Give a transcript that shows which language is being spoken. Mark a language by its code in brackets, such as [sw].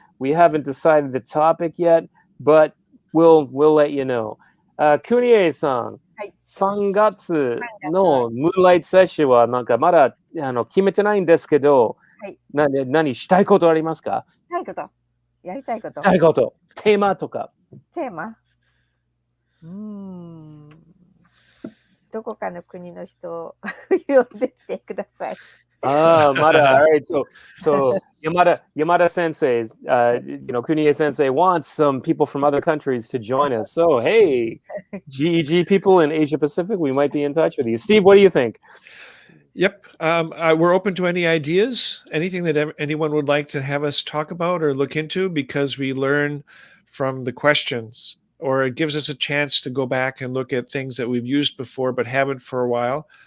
[en] We haven't decided the topic yet, but we'll let you know. [ja] Kunie-san, 3月の Moonlight セッションはなんかまだ決めてないんですけど、何したいことありますか？やりたいこと。テーマとか。テーマ？どこかの国の人を呼んできてください。 [en] Mara, all right. So Yamada Sensei, Kunie Sensei wants some people from other countries to join us. So, hey, GEG people in Asia Pacific, we might be in touch with you. Steve, what do you think? Yep. We're open to any ideas, anything that anyone would like to have us talk about or look into, because we learn from the questions, or it gives us a chance to go back and look at things that we've used before but haven't for a while.